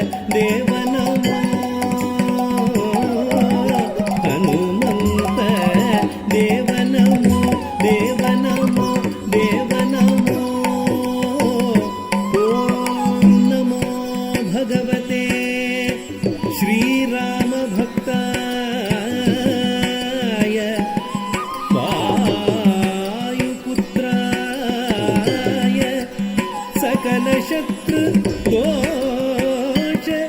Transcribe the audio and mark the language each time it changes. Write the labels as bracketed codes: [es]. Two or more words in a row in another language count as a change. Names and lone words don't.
[sa] ದೇವ ನಮೋ ಹನುಮಂತ ದೇವ ನಮೋ ದೇವ ನಮೋ ದೇವ ನಮೋ ಓಂ ನಮೋ ಭಗವತೆ ಶ್ರೀರಾಮ ಭಕ್ತಾಯ ವಾಯುಪುತ್ರಾಯ ಸಕಲ ಶತ್ರು ದೋಷ